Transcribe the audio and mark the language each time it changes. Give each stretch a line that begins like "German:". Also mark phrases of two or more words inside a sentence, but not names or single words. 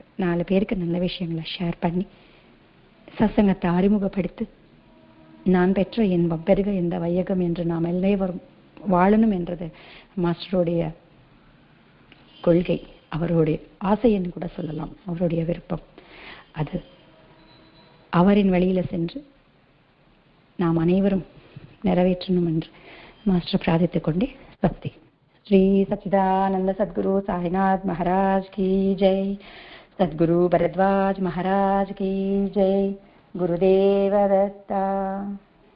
Tamil: 4 பேருக்கு நல்ல விஷயங்களை ஷேர் பண்ணி சத்சங்கத்தை அறிமுகப்படுத்தி நான் பெற்ற இன்பம் பெருக இந்த வையகம் என்று நாம் எல்லோரும் வாழணும் என்றது மாஸ்டருடைய கொள்கை, அவருடைய ஆசைன்னு கூட சொல்லலாம், அவருடைய விருப்பம். அது அவரின் வழியில சென்று நாம் அனைவரும் நிறைவேற்றணும் என்று மாஸ்டர் பிரார்த்தித்துக் கொண்டே சக்தி.
Hindi: श्री सच्चिदानंद सद्गुरु साईनाथ महाराज की जय, सद्गुरु भरद्वाज महाराज की जय, गुरुदेव दत्ता।